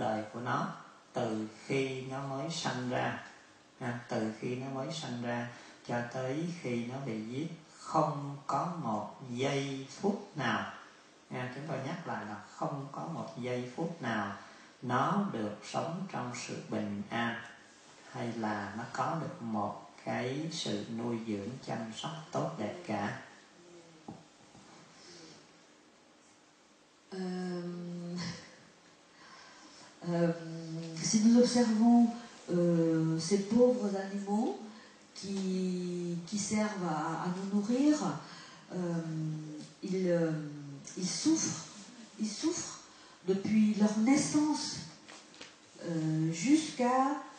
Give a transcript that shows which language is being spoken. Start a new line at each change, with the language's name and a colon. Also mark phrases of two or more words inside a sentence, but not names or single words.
Vietnamese: đời của nó từ khi nó mới sanh ra, từ khi nó mới sanh ra cho tới khi nó bị giết, không có một giây phút nào, chúng tôi nhắc lại là không có một giây phút nào nó được sống trong sự bình an, hay là nó có được một cái sự nuôi dưỡng chăm sóc tốt đẹp cả.
French: Si nous observons ces pauvres animaux qui servent à nous nourrir, ils souffrent depuis leur naissance jusqu'à